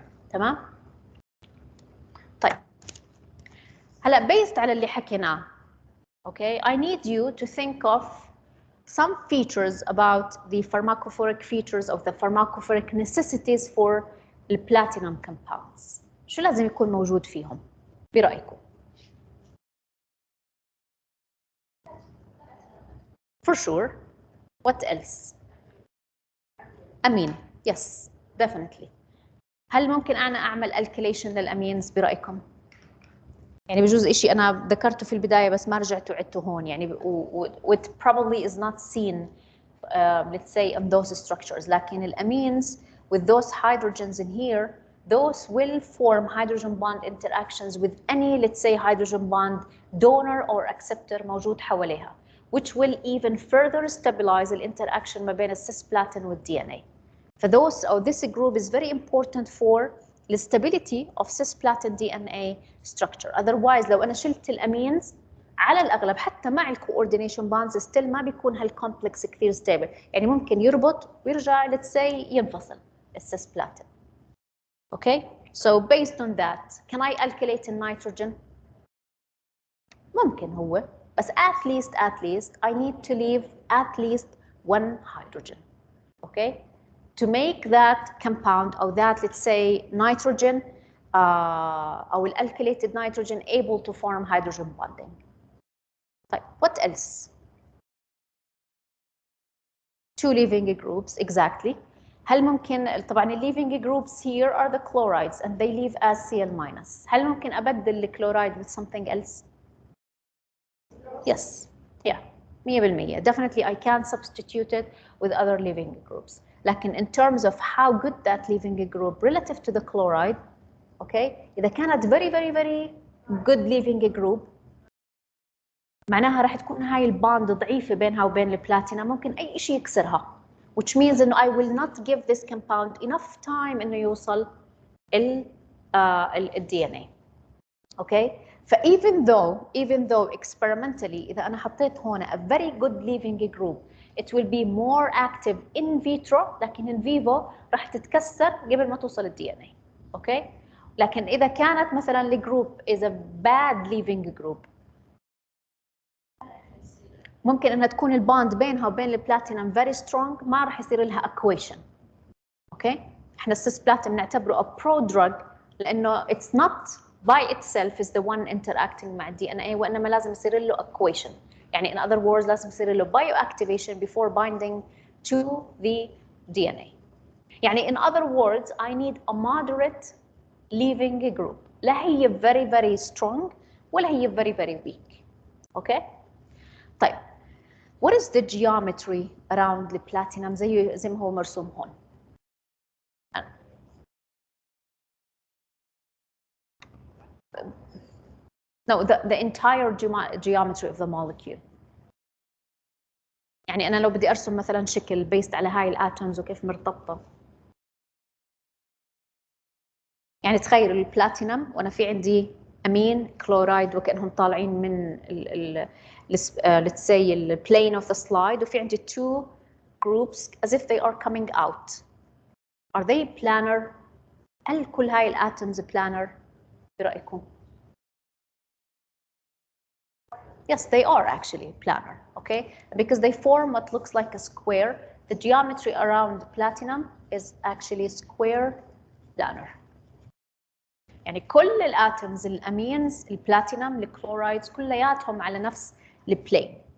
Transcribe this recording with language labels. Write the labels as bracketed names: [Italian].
[Arabic] تمام؟ طيب. [English] هلا based [Arabic] على اللي حكيناه, [English] okay, I need you to think of some features about the pharmacophoric features of the pharmacophoric necessities for the platinum compounds. [Arabic] شو لازم يكون موجود فيهم برأيكم؟ [English] For sure. What else? Amine. Yes, definitely. [Arabic] هل ممكن أنا أعمل alkylation للأمينز برأيكم؟ يعني بجوز إشي أنا ذكرته في البداية بس ما رجعت وعدته هون يعني [English] it probably is not seen let's say in those structures. [Arabic] لكن الأمينز [English] with those hydrogens in here, those will form hydrogen bond interactions with any, let's say, hydrogen bond donor or acceptor [Arabic] موجود حواليها, [English] which will even further stabilize the interaction [Arabic] ما بين [English] cisplatin with DNA. For those, or this group is very important for the stability of cisplatin DNA structure. [Arabic] Otherwise, لو أنا شلت الأمينز على الأغلب حتى مع الكوردينيشن بانز still ما بيكون هالكومبلكس كثير ستيبل، يعني ممكن يربط ويرجع let's say ينفصل السيسبلاتين. [English] Okay, so based on that, can I alkylate in nitrogen? [Arabic] ممكن هو، بس [English] at least I need to leave at least one hydrogen. Okay, to make that compound or that, let's say, nitrogen or alkylated nitrogen able to form hydrogen bonding. طيب, what else? Two leaving groups, exactly. [Arabic] هل ممكن طبعا ال [English] leaving groups here are the chlorides and they leave as Cl-. [Arabic] هل ممكن أبدل الكلورايد [English] with something else? Yes, yeah, 100%. Definitely I can substitute it with other leaving groups. [Arabic] لكن [English] in terms of how good that leaving group relative to the chloride, [Arabic] okay, إذا كانت [English] very good leaving group [Arabic] معناها راح تكون هاي الباند ضعيفة بينها وبين البلاتينا، ممكن أي شيء يكسرها. [English] Which means إنه I will not give this compound enough time [Arabic] إنه يوصل ال DNA. [English] Okay. ف even though experimentally [Arabic] إذا أنا حطيت هون [English] a very good leaving group, it will be more active in vitro, لكن in vivo [Arabic] راح تتكسر قبل ما توصل ال [English] DNA. Okay. [Arabic] لكن إذا كانت مثلا الجروب [English] is a bad leaving group, [Arabic] ممكن انها تكون البوند بينها وبين البلاتينم [English] very strong، [Arabic] ما راح يصير لها equation. اوكي، احنا السيسبلاتين بنعتبره [English] a pro drug [Arabic] لانه [English] it's not by itself is the one interacting [Arabic] مع الدي ان اي، وانما لازم يصير له equation. [English] يعني in other words [Arabic] لازم يصير له [English] bioactivation before binding to the DNA. يعني in other words I need a moderate leaving group، [Arabic] لا هي [English] very strong [Arabic] ولا هي [English] very weak. Okay. طيب، what is the geometry around the platinum [Arabic] زي ما هو مرسوم هون؟ [English] No, the entire geometry of the molecule. [Arabic] يعني أنا لو بدي أرسم مثلا شكل based على هاي الاتومز وكيف مرتبطة. يعني تخيل البلاتينم وأنا في عندي أمين كلورايد وكأنهم طالعين من [English] let's say the plane of the slide، [Arabic] وفي عندي [English] two groups as if they are coming out. Are they planar؟ [Arabic] هل كل هاي الاتومز [English] planar برأيكم؟ Yes, they are actually planar, okay? Because they form what looks like a square. The geometry around platinum is actually square planar. [Arabic] يعني كل الاتومز الامينز البلاتينم الكلورايدز كلياتهم على نفس البلين.